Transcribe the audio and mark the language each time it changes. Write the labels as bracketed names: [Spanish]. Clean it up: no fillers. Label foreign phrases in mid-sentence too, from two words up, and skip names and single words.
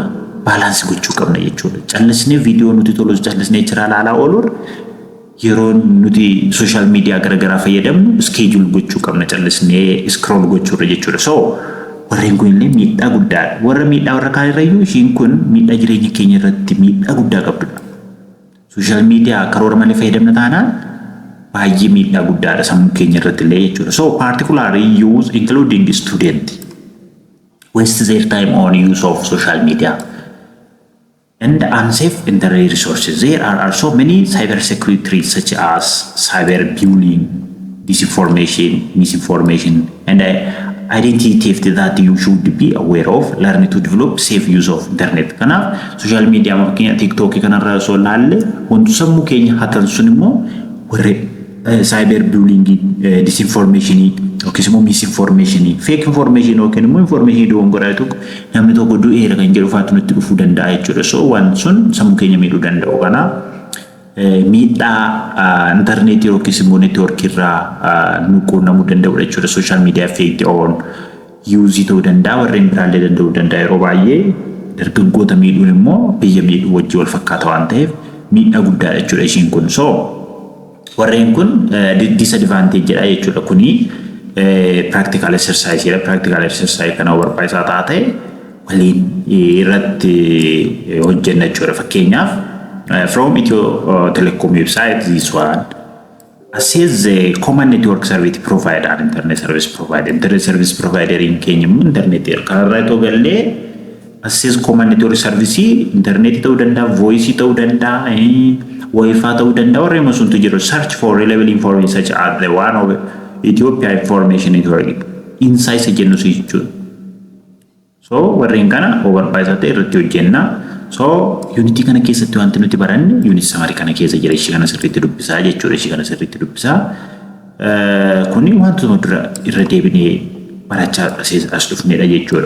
[Oromo] Baalaansi gochuu qabna jechuudha. Callisnee viidiyoo nuti tolus callisnee jira ilaalaa ooluun yeroo nuti [English] social media [Oromo] garagaraa fayyadamnu schedule gochuu qabna, callisnee scroll gochuurra jechuudha. So warreen kun illee miidhaa guddaadha. Warra miidhaa warra kaan irrayyuu ishiin kun miidhaa jireenya keenya irratti miidhaa guddaa qabdudha. [English] Social media [Oromo] karoora malee fayyadamna taanaan baay'ee miidhaa guddaadha sammuu keenya irratti illee jechuudha. [English] So particularly youth including student waste their time on use of social media and unsafe internet resources. There are also many cybersecurity threats such as cyberbullying, disinformation, misinformation, and identity theft that you should be aware of. Learn to develop safe use of internet. [Oromo] Kanaaf [English] social media [Oromo] makanya TikTok kanarra so laalle wantu sammuu keenya hatan sun immoo warre [English] cyberbullying, disinformation [Oromo] yookiis immoo [English] misinformation, fake information [Oromo] yookiin immoo information dogongoraa tokko namni tokko du'eera kan jedhu faatu nutti dhufuu danda'a jechuudha. So waan sun sammuu keenya miidhuu danda'u. Kanaaf miidhaa intarneetii yookiis immoo neetwoorkii irraa nu quunnamuu danda'udha jechuudha. [English] Social media effect on use [Oromo] ta'uu danda'a, warreen biraallee danda'uu danda'a. Yeroo baay'ee dargaggoota miidhuun immoo biyya miidhuu wajjin wal fakkaata waan ta'eef miidhaa guddaadha jechuudha ishiin kun. So warreen kun disadvantage jedha jechuudha. Kuni [English] practical exercise [Oromo] jedha. [English] Practical exercise [Oromo] kana barbaachisaa taate waliin irratti hojjenna jechuudha. [English] Fakkeenyaaf from Ethio Telecom website, this one assess the common network service provider and internet service provider. Internet service provider in Kenya internet [Oromo] kanarra itoo gallee [English] assess common network service internet [Oromo] ta'uu danda'a, voice ta'uu danda'a, wifi ta'uu danda'a. Warreen suntu jiru. [English] Search for reliable information such as the one of Ethiopia Information Network [Oromo] insights jennu jechuudha. So warreen kana barbaachisaa ta'e irratti hojjenna. So unity kana keessatti wanti nuti baranne [English] unit summary [Oromo] kana keessa jira. Ishii kana sirriitti dubbisaa jechuudha. Ishii kana sirriitti dubbisaa. Kuni wantoota dura irra deebinee barachaa as dhufnedha jechuudha.